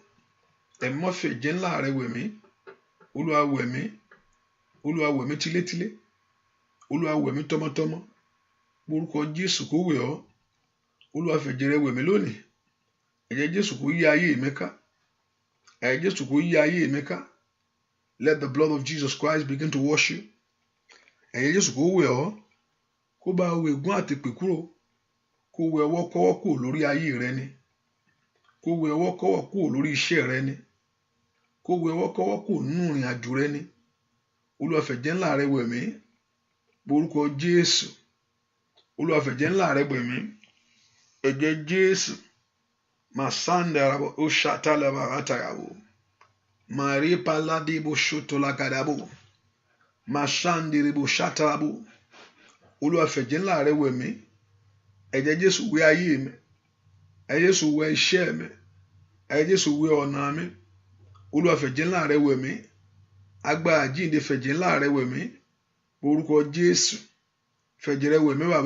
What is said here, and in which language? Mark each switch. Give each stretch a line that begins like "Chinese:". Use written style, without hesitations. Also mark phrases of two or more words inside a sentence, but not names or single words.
Yoruba: Ẹ̀mí mọ́ fi ẹ̀jẹ̀ ńlá rẹ̀ wẹ̀ mí. Olúwa wẹ̀ mí. Olúwa wẹ̀ mí tilétilé. Olúwa wẹ̀ mí tọmọtọmọ. Orúkọ Jésù kó wẹ̀ ọ́. Olúwa fẹ̀jẹ̀ rẹ̀ wẹ̀ mí lónìí. Ẹ̀jẹ̀ Jésù kó yí ayé mi ká. Ẹ̀jẹ̀ Jésù kó yí ayé mi ká.
English: Let the blood of Jesus Christ begin to wash you.
Yoruba: Ẹ̀jẹ̀ Jésù kó wẹ̀ ọ́. Kó bá wẹ̀ ègún àti èpè kúrò. Kó wẹ̀ ọwọ́ kọ́wọ́ kúrò lórí ayé rẹ ni. Kó wẹ̀ ọwọ́ kọ́wọ́ kúrò lórí iṣẹ́ rẹ ni. Kó wẹ̀ ọwọ́ kọ́wọ́ kúrò nínú ìrìn àjò rẹ ni. Olúwa fẹ̀jẹ̀ ńlá rẹ̀ wẹ̀ mí. Orúkọ Jésù. Olúwa fẹ̀jẹ̀ ńlá rẹ̀ wẹ̀ mí. Ẹ̀jẹ̀ Jésù. Masandarabo oshatalaba atayabo. Maripaladebo shotolakadabo. Mashandiribo shatalabo. Olúwa fẹ̀jẹ̀ ńlá rẹ̀ wẹ̀ mí. Ẹ̀jẹ̀ Jésù wẹ̀ ayé mi. Ẹ̀jẹ̀ Jésù wẹ̀ iṣẹ́ mi. Ẹ̀jẹ̀ Jésù wẹ̀ ọ̀nà mi. Olúwa fẹ̀jẹ̀ ńlá rẹ̀ wẹ̀ mí. Agbára àjíǹde fẹ̀jẹ̀ ńlá rẹ̀ wẹ̀ mí. Orúkọ Jésù. Fẹ̀jẹ̀ rẹ̀ wẹ̀ mí bàbá.